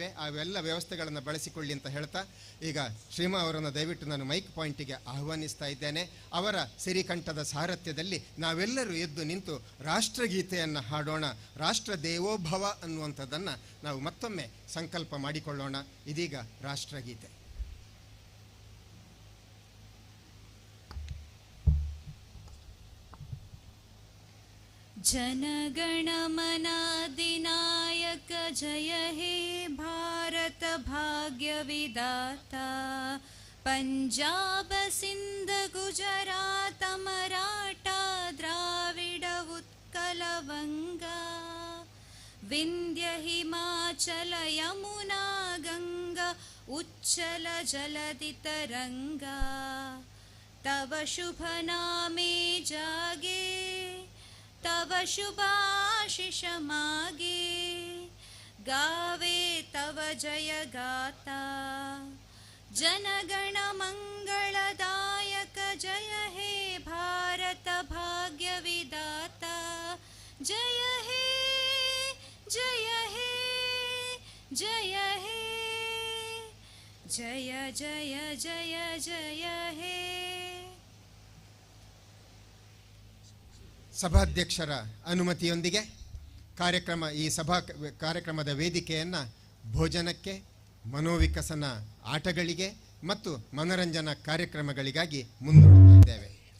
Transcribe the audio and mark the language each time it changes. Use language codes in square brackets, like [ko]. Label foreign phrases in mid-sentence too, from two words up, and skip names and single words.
[kn] ಅವೆಲ್ಲ ವ್ಯವಸ್ಥೆಗಳನ್ನು ಬಳಸಿಕೊಳ್ಳಿ ಅಂತ ಹೇಳ್ತಾ ಈಗ ಶ್ರೀಮಾ ಅವರನ್ನು ದಯವಿಟ್ಟು ನಾನು ಮೈಕ್ ಪಾಯಿಂಟಿಗೆ ಆಹ್ವಾನಿಸ್ತಾ ಇದ್ದೇನೆ. ಅವರ ಸಿರಿಕಂಠದ ಸಾರಥ್ಯದಲ್ಲಿ ನಾವೆಲ್ಲರೂ ಎದ್ದು ನಿಂತು ರಾಷ್ಟ್ರಗೀತೆಯನ್ನು ಹಾಡೋಣ. ರಾಷ್ಟ್ರ ದೇವೋಭವ ಅನ್ನುವಂಥದ್ದನ್ನು ನಾವು ಮತ್ತೊಮ್ಮೆ ಸಂಕಲ್ಪ ಮಾಡಿಕೊಳ್ಳೋಣ. ಇದೀಗ ರಾಷ್ಟ್ರಗೀತೆ. [bn] জনগণ মন অধিনায়ক জয় হে ভারত ভাগ্য বিধাতা পঞ্জাব সিন্ধু গুজরাট মরাঠা দ্রাবিড় উৎকল বঙ্গ বিন্ধ্য হিমাচল যমুনা গঙ্গা উচ্ছল জলধি তরঙ্গ তব শুভ নামে জাগে তব শুভআশিস মাগে গাহে তব জয় গাথা জনগণ মঙ্গলদায়ক জয় হে ভারত ভাগ্য বিধাতা জয় হে জয় হে জয় হে জয় জয় জয় জয় হে. [kn] ಸಭಾಧ್ಯಕ್ಷರ ಅನುಮತಿಯೊಂದಿಗೆ ಈ ಕಾರ್ಯಕ್ರಮದ ವೇದಿಕೆಯನ್ನು ಭೋಜನಕ್ಕೆ, ಮನೋವಿಕಸನ ಆಟಗಳಿಗೆ ಮತ್ತು ಮನರಂಜನಾ ಕಾರ್ಯಕ್ರಮಗಳಿಗಾಗಿ ಮುಂದೂಡುತ್ತಿದ್ದೇವೆ.